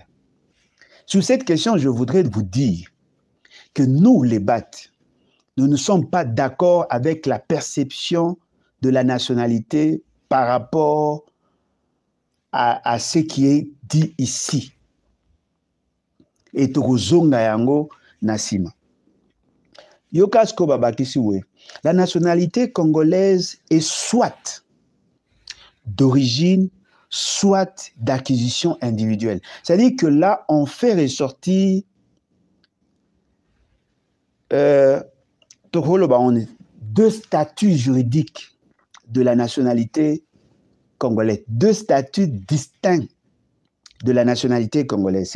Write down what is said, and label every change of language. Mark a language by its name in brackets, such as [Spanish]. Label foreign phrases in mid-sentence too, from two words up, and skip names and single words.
[French] Sur cette question, je voudrais vous dire que nous, les Bates, nous ne sommes pas d'accord avec la perception de la nationalité par rapport à ce qui est dit ici. [Lingala] Et tokozonga yango nasima. Yokasko babakisiwe. [French] La nationalité congolaise est soit d'origine, soit d'acquisition individuelle. C'est-à-dire que là, on fait ressortir deux statuts juridiques de la nationalité congolaise, deux statuts distincts de la nationalité congolaise.